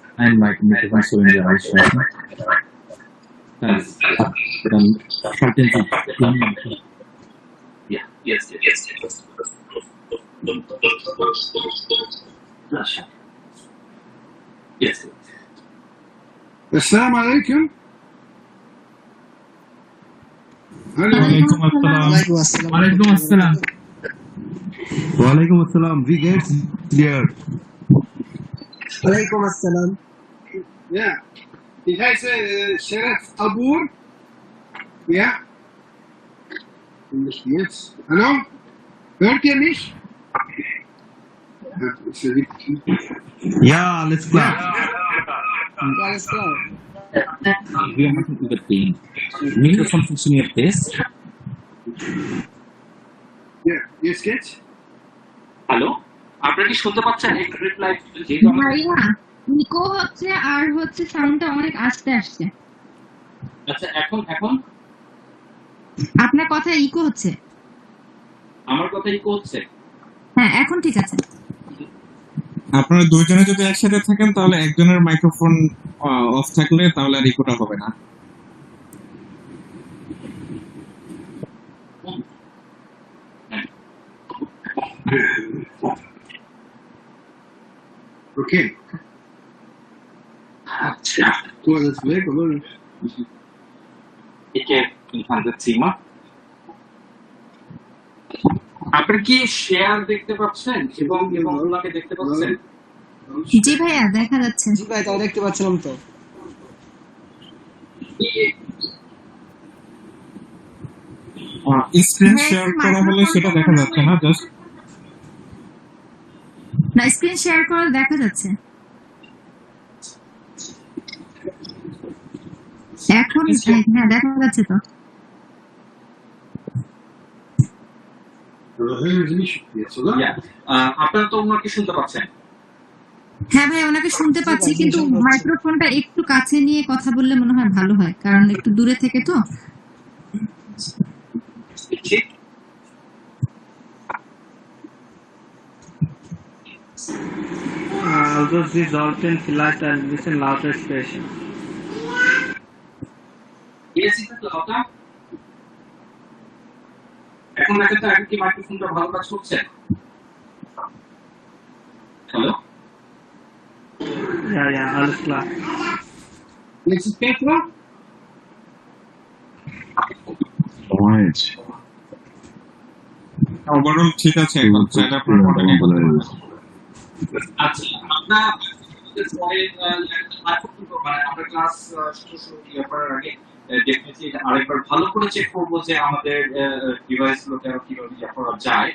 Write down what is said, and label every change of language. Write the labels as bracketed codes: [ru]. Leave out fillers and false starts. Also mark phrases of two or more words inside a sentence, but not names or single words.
[de] Ein Mikrofon sollen wir ausschalten. Dann schalten Sie. Ja, jetzt. Jetzt. [ar] السلام عليكم. Hallo. وعليكم السلام. وعليكم السلام. وعليكم السلام. [de] Wie geht's dir? [ar] وعليكم السلام. [de] Ja, ich heiße Sheref Abur. Ja. Und nicht jetzt. Hallo? Hört ihr mich? Ja, ist ja richtig. Ja, alles klar. Alles klar. Wir machen über den Mikrofon funktioniert das. Ja, jetzt geht's? [bn] হ্যালো আপনারা কি শুনতে পাচ্ছেন একটু রিপ্লাই ভাইয়া ইকো হচ্ছে আর হচ্ছে সাউন্ডটা অনেক আস্তে আসছে। আচ্ছা এখন আপনার কথা ইকো হচ্ছে। আমার কথাই হচ্ছে হ্যাঁ এখন ঠিক আছে। আপনারা দুইজনে যদি একসাথে থাকেন তাহলে একজনের মাইক্রোফোন অফ থাকলে তাহলে আর ইকোটা হবে না। Okay. আচ্ছা [de] Du hast es weg, oder? [bn] একে ইনফান্টের সিমা আপনারা কি শেয়ার দেখতে পাচ্ছেন এবং ওগুলোকে দেখতে পাচ্ছেন? জি ভাইয়া দেখা যাচ্ছে। জি ভাই, তাও দেখতে পাচ্ছিলাম তো। স্ক্রিন হ্যাঁ, শেয়ার করা হলে সেটা দেখা যাচ্ছে না, জাস্ট না [en] screen share [bn] করে দেখা যাচ্ছে। এখন হ্যাঁ দেখা যাচ্ছে তো। [de] Aber hören Sie mich jetzt, oder? [bn] আপনারা তো ওনাকে শুনতে পাচ্ছেন? হ্যাঁ ভাই ওনাকে শুনতে পাচ্ছি, কিন্তু মাইক্রোফোনটা একটু কাছে নিয়ে কথা বললে মনে হয় ভালো হয়, কারণ একটু দূরে থেকে তো। ঠিক [de] Also Sie sollten vielleicht ein bisschen lauter sprechen. [bn] এখন দেখেন তো এখন কি মাইক্রোফোনটা ভালো কাজ করছে? হ্যালো [de] Ja, alles klar. Jetzt ist besser? Right. [bn] ওভারঅল ঠিক আছে। এখন চাইলে আপনার মডেলিং করতে পারেন। আচ্ছা আমরা পরে আমরা ক্লাস শুরু করার আগে ডেফিনেটলি এটা আরেকবার ভালো করে চেক করবো যে আমাদের ডিভাইস গুলোকে আরো কিভাবে ইয়ে করা যায়।